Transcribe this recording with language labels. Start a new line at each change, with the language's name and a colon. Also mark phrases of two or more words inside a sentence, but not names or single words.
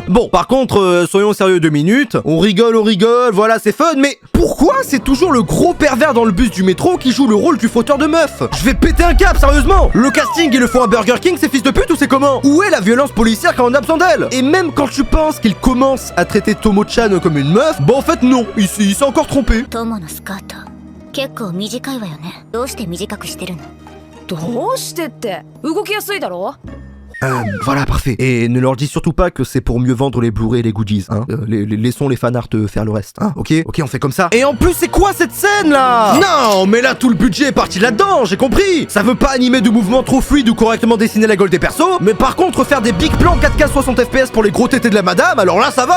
French: Bon, par contre, soyons sérieux 2 minutes. On rigole, voilà, c'est fun, mais pourquoi c'est toujours le gros pervers dans le bus du métro qui joue le rôle du fauteur de meuf? Je vais péter un câble, sérieusement. Le casting, il le faut à Burger King, ces fils de pute, ou c'est comment? Où est la violence policière quand on a besoin d'elle? Et même quand tu penses qu'il commence à traiter Tomo-chan comme une meuf, bon en fait non, il s'est encore trompé.
Japanese: トモのスカート結構短いわよね。どうして短くしてるの？どうしてって動きやすいだろ。
French: Voilà, parfait. Et ne leur dis surtout pas que c'est pour mieux vendre les Blu-ray et les goodies, hein. Laissons les fanarts faire le reste, hein. Ok, on fait comme ça. Et en plus, c'est quoi cette scène là? Non, mais là tout le budget est parti là-dedans, j'ai compris. Ça veut pas animer de mouvements trop fluides ou correctement dessiner la gueule des persos, mais par contre faire des
English: big plans
French: 4K 60 FPS pour les gros tétés de la madame, alors là ça va.